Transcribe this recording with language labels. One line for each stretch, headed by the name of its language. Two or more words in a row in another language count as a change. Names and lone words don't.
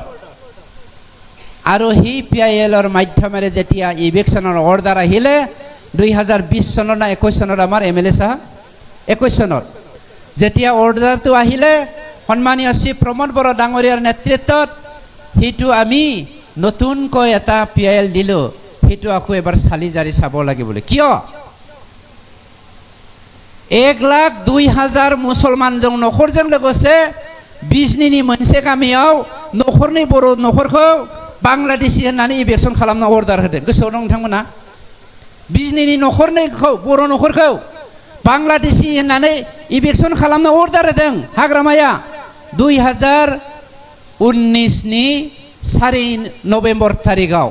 Assamese: আৰু সেই PILৰ মাধ্যমেৰে যেতিয়া ইলেকশ্যনৰ অৰ্ডাৰ আহিলে 2020 চনৰ না 21 চনত আমাৰ MLA সাহেব 21 চনত যেতিয়া অৰ্ডাৰটো আহিলে সন্মানীয় শ্ৰী প্ৰমোদ বড়ো ডাঙৰীয়াৰ নেতৃত্বত সেইটো আমি নতুনকৈ এটা PIL দিলোঁ। সেইটো আকৌ এবাৰ চালি জাৰি চাব লাগে বুলি। কিয় 1,02,000 মুছলমান
Bodo: जों नखरजों लोगोसे बिजनीनि मोनसे गामियाव नखरनि बर' नखरखौ बांलादेशी होननानै इलेकसन खालामनो अर्डार होदों। गोसोआव दं नोंथांमोना? बिजनीनि नखरनैखौ बर' नखरखौ बांलादेशी होननानै इलेकसन खालामनो अर्डार होदों हाग्रामाया 2019 नि 4 नवेम्बर तारिखाव।